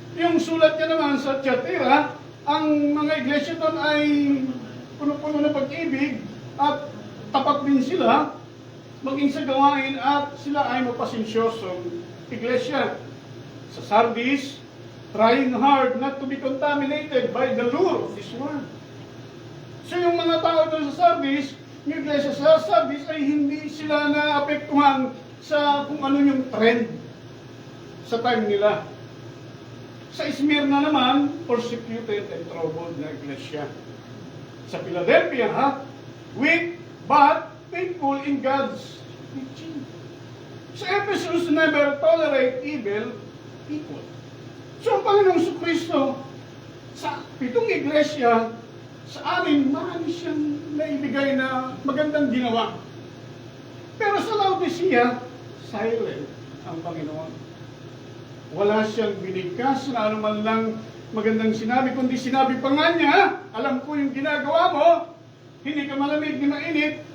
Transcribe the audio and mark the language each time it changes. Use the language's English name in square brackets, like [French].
[Filipino] Yung sulat niya naman sa Thyatira, ang mga iglesia doon ay puno-puno ng pag-ibig at tapat din sila maging sa gawain at sila ay mapasensyosong iglesia. [English] Sa Sardis, trying hard not to be contaminated by the lure of this world. [Filipino] So yung mga tao doon sa Sardis, yung iglesia sa Sardis ay hindi sila naapektuhan sa kung ano yung trend sa time nila. Sa Smyrna naman, [English] persecuted and troubled [Filipino] na iglesia. [English] Sa Philadelphia, weak but faithful in God's teaching. Sa Ephesus, never tolerate evil people. [Filipino] So ang Panginoong Kristo, sa 7 iglesia, sa amin, marami siyang naibigay na magandang ginawa. Pero sa Laodicea, silent ang Panginoon. Wala siyang binigkas na anuman lang magandang sinabi, kundi sinabi pa nga niya, alam ko yung ginagawa mo, hindi ka malamig ni mainit.